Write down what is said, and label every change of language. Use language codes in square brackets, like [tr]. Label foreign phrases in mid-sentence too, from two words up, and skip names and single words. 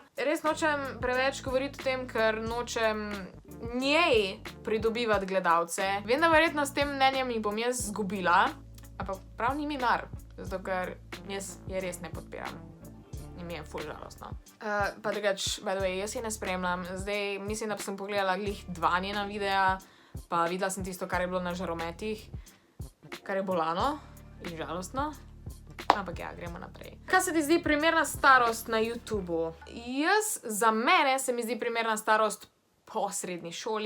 [sl] Res nočem preveč govoriti o tem, ker nočem njej pridobivati gledalce. Vem, da verjetno s tem mnenjem jih bom jaz zgubila, ampak prav ni mi mar, zato ker jaz je res ne podpiram. In mi je ful žalostno. Pa drugač, [en] by the way, [sl] jaz je ne spremljam. Zdaj mislim, da sem pogledala glih 2 njena videa, pa videla sem tisto, kar je bilo na žarometih, kar je bolano in žalostno. Ampak ja, gremo naprej. Kaj se ti zdi primerna starost na YouTubu? Za mene se mi zdi primerna starost po srednji šoli.